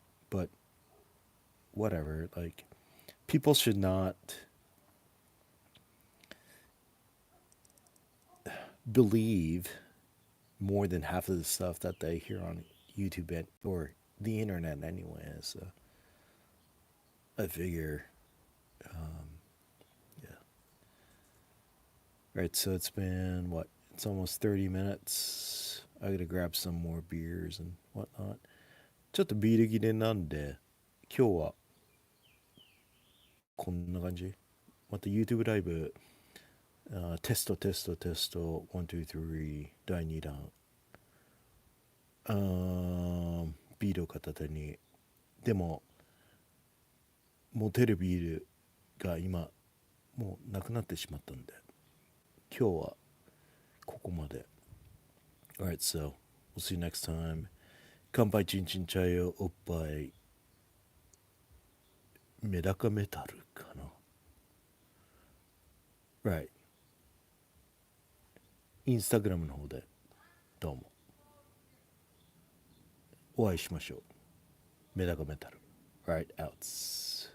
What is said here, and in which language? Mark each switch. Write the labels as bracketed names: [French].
[English] But whatever, like people should not believe more than half of the stuff that they hear on YouTube or the internet anyway. So I figure, yeah. Right, so it's been, what? It's almost 30 minutes. I gotta grab some more beers and whatnot. [Japanese] ちょっとビール切れなんで、今日はこんな感じ。また YouTube ライブ、テスト、1、2、3、第2弾。ビールを片手に。でも、持てるビールが今、もうなくなってしまったんで、今日はここまで。 [English] Alright, so we'll see you next time. [Japanese] 乾杯チンチンチャイをおっぱいメダカメタルかな。 [English] Right. [Japanese] インスタグラムの方でどうもお会いしましょう。メダカメタル。 [English] Right, outs.